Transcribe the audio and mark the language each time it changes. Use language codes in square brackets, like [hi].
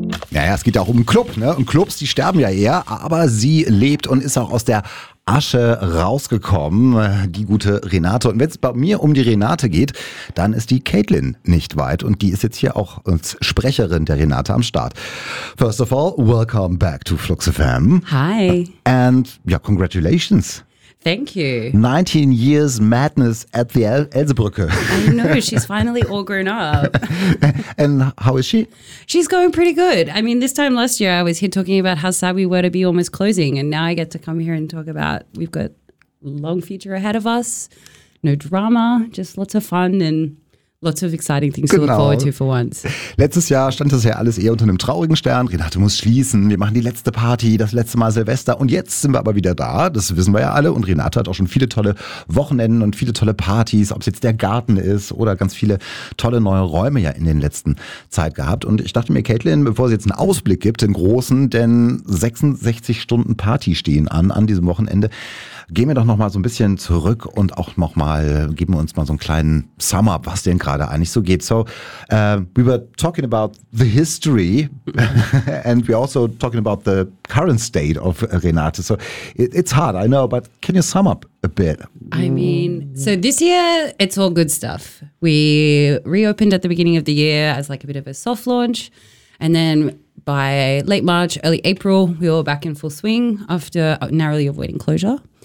[de] Naja, es geht ja auch um einen Club, ne? Und Clubs, die sterben ja eher, aber sie lebt und ist auch aus der Asche rausgekommen, die gute Renate. Und wenn es bei mir um die Renate geht, dann ist die Caitlin nicht weit und die ist jetzt hier auch als Sprecherin der Renate am Start. [en] First of all, welcome back to Flux FM. Hi. And yeah, congratulations. Thank you. 19 years madness at the Elsebrücke. I know, she's finally all grown up. And how is she? She's going pretty good. I mean, this time last year I was here talking about how sad we were to be almost closing, and now I get to come here and talk about we've got long future ahead of us, no drama, just lots of fun and lots of exciting things [de] genau. [en] To look forward to for once. [de] Letztes Jahr stand das ja alles eher unter einem traurigen Stern. Renate muss schließen. Wir machen die letzte Party, das letzte Mal Silvester. Und jetzt sind wir aber wieder da. Das wissen wir ja alle. Und Renate hat auch schon viele tolle Wochenenden und viele tolle Partys, ob es jetzt der Garten ist oder ganz viele tolle neue Räume ja in den letzten Zeit gehabt. Und ich dachte mir, Caitlin, bevor sie jetzt einen Ausblick gibt, den großen, denn 66 Stunden Party stehen an diesem Wochenende, gehen wir doch nochmal so ein bisschen zurück und auch nochmal, geben wir uns mal so einen kleinen Sum-up, was denn gerade eigentlich so geht. [en] So, we were talking about the history and we're also talking about the current state of Renate. So, it's hard, I know, but can you sum up a bit? I mean, so this year, it's all good stuff. We reopened at the beginning of the year as like a bit of a soft launch. And then by late March, early April, we were back in full swing after narrowly avoiding closure.